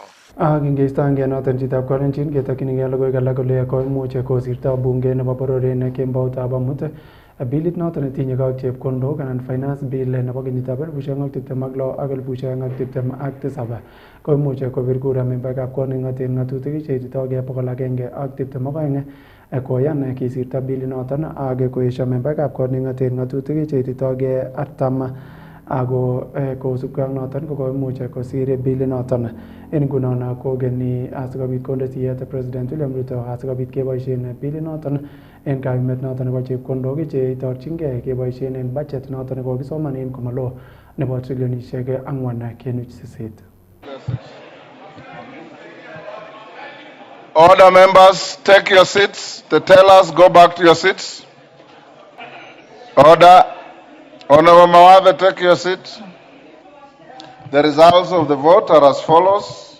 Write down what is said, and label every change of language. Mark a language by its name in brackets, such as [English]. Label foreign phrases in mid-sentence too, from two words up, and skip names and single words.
[Kalenjin] Ak ingeistoengei noton chitab Kalenjin ketokchinigei logoiwek alak kole koimuch kosirto bunge nebo bororiet ne kemboutab amut bilit noton netinye ak chepkondok anan [English] finance bill [Kalenjin] nebo kenyitab 2026 ak 2027 koimuch kobir kura membaekab kot neking'oten ng'atutik cheititogei 122 koyan kisirto bilinoton ak koesio membaekab kot neking'oten ng'atutik cheititogei 40 ako kosubkei ak noton kokoimuch kosir bilinoton. En ngunon kogeni asikobit konde siyet President William Ruto asikobit keboisien bilinoton en kayumet noton nebo chepkondok cheitorchingei keboisien en budget noton nekokisomanen komalo nebo trilionisiek 4.8. [English] Order, members, take your seats. The tellers, go back to your seats. Order. Honorable Mawathe, take your seat. The results of the vote are as follows.